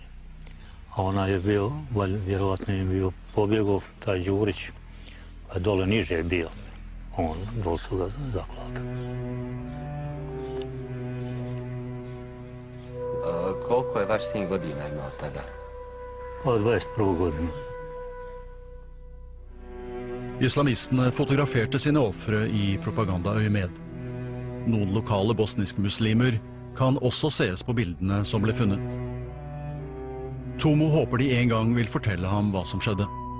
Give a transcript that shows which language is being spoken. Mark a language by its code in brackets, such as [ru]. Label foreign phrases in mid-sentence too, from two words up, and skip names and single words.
[bs] A ona je bio, vjerovatno je bio pobjegov, taj Đurić, pa dole niže je bio, dole su ga zaklali. Koliko je vaš sin godina imao tada? Od 21. godinu. [no] Islamistene fotograferte sine ofre i propagandaøyemed. Noen lokale bosniske muslimer kan også ses på bildene som ble funnet. Tomo håper de en gang vil fortelle ham hva som skjedde.